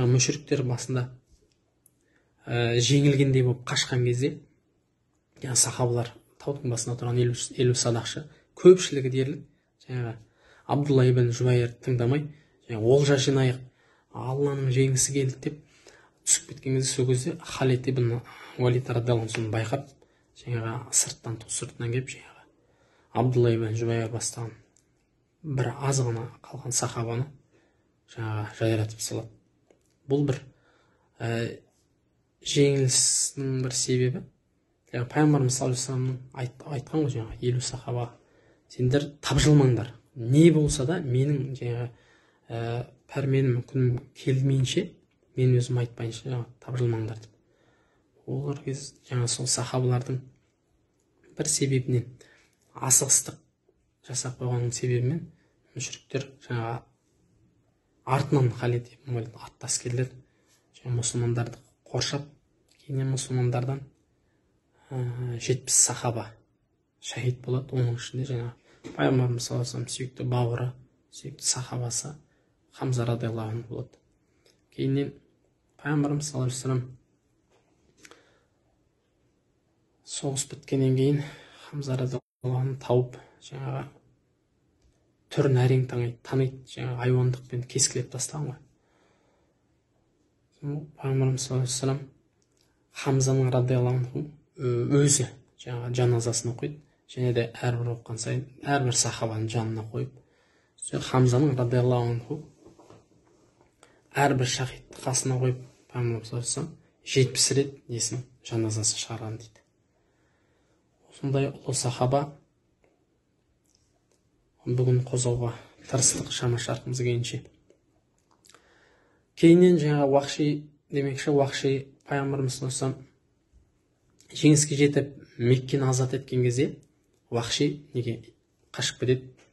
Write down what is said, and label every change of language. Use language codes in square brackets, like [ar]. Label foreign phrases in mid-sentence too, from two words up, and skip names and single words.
[kk] Мүшриктер басында жеңілгендей болып қашқан кезде сахабалар таудың басына тұрған 50 садақшы көпшілігі дерлік Абдулла ибн Жубайр тыңдамай олжа жинайық, Алланың жеңісі келді деп түсіп кеткен кезде, сол кезде Халид ибн Уалид [ar] رضي الله عنه [kk] байқап, сырттан келіп, Абдулла ибн Жубайр бастаған бір аз ғана қалған сахабаны жайратып салады. Бұл бір жеңілісінің бір себебі. Пайғамбарымыз [ar] صلى الله عليه وسلم [kk] айтқан ғой, 50 сахаба, сендер тапжылмаңдар. Не болса да менің пәрменім күнім келмейінше, мен өзім айтпайынша тапжылмаңдар деп. Олар сол сахабалардың бір себебінен, асығыстық жасап қойғанның себебімен мүшриктер артынан Халид ибн Уалид аттас келді, мұсылмандарды қоршап, кейіннен мұсылмандардан 70 сахаба шахид болады. Оның ішінде Пайғамбарымыз [ar] صلى الله عليه وسلم [kk] сүйікті бауыры, сүйікті сахабасы Хамза [ar] رضي الله عنه [kk] болады. Кейіннен Пайғамбарымыз [ar] صلى الله عليه وسلم [kk] соғыс біткеннен кейін Хамза [ar] رضي الله عنه [kk] тауып, түрін әрең таниды, айуандықпен кескілеп тастаған ғой. Пайғамбарымыз [ar] صلى الله عليه وسلم [kk] Хамзаның [ar] رضي الله عنه [kk] өзі жаназасын оқиды. Және де әрбір оққан сайын әрбір сахабаның жанына қойып, Хамзаның [ar] رضي الله عنه [kk] әрбір шахидті қасына қойып, Пайғамбарымыз [ar] صلى الله عليه وسلم [kk] 70 рет несін жаназасын шығарған дейді. Осындай ұлы сахаба бүгін қозғауға тырыстық, шама шарқымыз келгенше. Кейіннен Уахши демекші Уақши пайғамбарымыз [ar] صلى الله عليه وسلم [kk] жеңіске жетіп Меккені азат еткен кезде Уақши неге қашып кетеді?